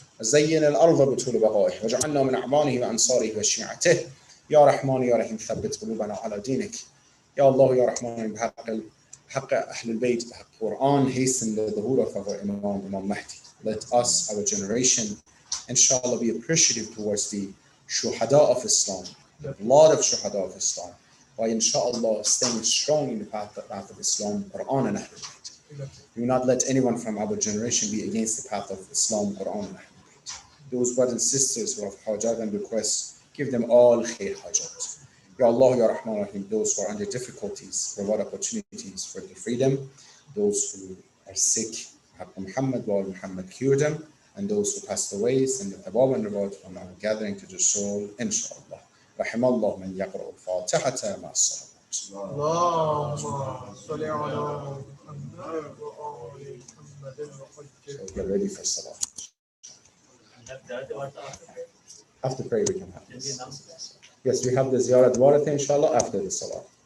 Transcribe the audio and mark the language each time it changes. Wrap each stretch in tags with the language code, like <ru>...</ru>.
<ar>زين الأرض بطول بقائه وجعلنا من أعوانه وأنصاره وشيعته يا رحمن يا رحيم ثبت قلوبنا على دينك يا الله يا رحمن بحق أهل البيت بحق القرآن</ar> <en>hasten the</en> <ar>ظهور</ar> <en>of our Imam Mahdi. Let us, our generation, inshallah, be appreciative towards the shuhada of Islam, the blood of shuhada of Islam, by inshallah staying strong in the path of Islam, Quran and Ahlul Bayt. Do not let anyone from our generation be against the path of Islam, Quran and Ahlul Bayt. Those brothers and sisters who have hajat and requests, give them all khair hajat. Ya Allah, Ya Rahman Rahim, those who are under difficulties, provide opportunities for their freedom. Those who are sick, Muhammad cure them. And those who passed away, send the tabab and reward from our gathering to the soul, inshallah.</en> <ar>رحم الله من يقرأ الفاتحة مع الصلوات. اللهم صل على محمد وآل محمد.</ar> <en>So get ready for salah. After prayer we can have this. Yes, we have the ziyarat waratha inshallah after the salah.</en>